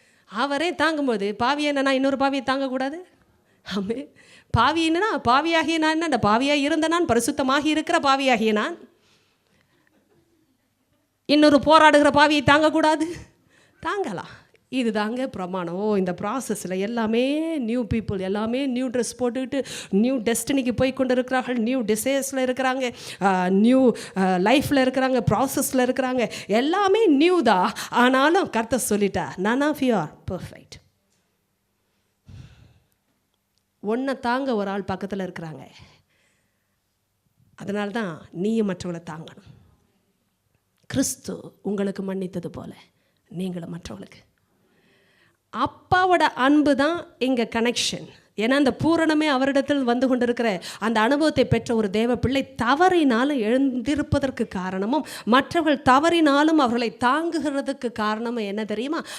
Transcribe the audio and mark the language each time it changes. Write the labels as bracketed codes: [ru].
[ta] அவரே தாங்கும்போது பாவியை என்ன, நான் இன்னொரு பாவியை தாங்கக்கூடாது? ஆமே, பாவி என்னன்னா, பாவியாகிய நான் என்ன, அந்த பாவியாக இருந்த நான், பரிசுத்தமாகி இருக்கிற பாவியாகிய நான் இன்னொரு போராடுகிற பாவியை தாங்கக்கூடாது? தாங்கலாம். இது தாங்க பிரமாணம். இந்த ப்ராசஸில் எல்லாமே நியூ பீப்புள், எல்லாமே நியூ ட்ரெஸ் போட்டுக்கிட்டு நியூ டெஸ்டினிக்கு போய் கொண்டு இருக்கிறார்கள், நியூ டிசைர்ஸில் இருக்கிறாங்க, நியூ லைஃப்பில் இருக்கிறாங்க, ப்ராசஸில் இருக்கிறாங்க. எல்லாமே நியூ தான். ஆனாலும் கர்த்தர் சொல்லிட்டா, [en] none of you are perfect. [ta] ஒன்றை தாங்க ஒரு ஆள் பக்கத்தில் இருக்கிறாங்க. அதனால தான் நீயும் மற்றவங்களை தாங்கணும். கிறிஸ்து உங்களுக்கு மன்னித்தது போல நீங்களும் மற்றவங்களுக்கு. அப்பாவோட அன்பு தான் இங்கே கனெக்ஷன். ஏன்னா அந்த பூரணமே அவரிடத்தில் வந்து கொண்டிருக்கிற அந்த அனுபவத்தை பெற்ற ஒரு தேவ பிள்ளை தவறினாலும் எழுந்திருப்பதற்கு காரணமும், மற்றவர்கள் தவறினாலும் அவர்களை தாங்குகிறதுக்கு காரணமும் என்ன தெரியுமா?